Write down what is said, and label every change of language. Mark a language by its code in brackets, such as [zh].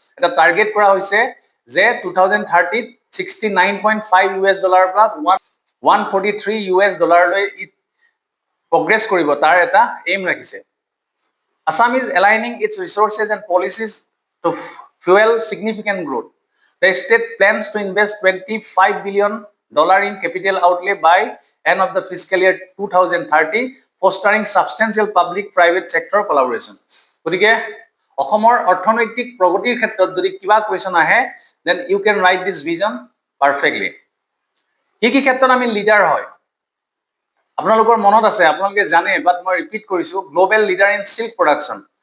[as] এটা টার্গেট [bn] করা হয়েছে [as] যে 2030 $69.5 US dollar পৰা 143 US dollar লৈ progress কৰিব তাৰ এটা aim ৰাখিছে. [en] Assam is aligning its resources and policies to fuel significant growth. The state plans to invest $25 billion in capital outlay by end of the fiscal year 2030, fostering substantial public-private sector collaboration. [as] গতিকে অসমৰ অৰ্থনৈতিক প্ৰগতিৰ ক্ষেত্ৰত যদি কিবা question আহে, [en] then you can write this vision perfectly. [as] কি ক্ষেত্ৰত আমি লিডাৰ হয় আপোনালোকৰ মনত আছে, আপোনালোকে জানে, বাট মই ৰিপিট কৰিছো, [en] Global leader in silk production.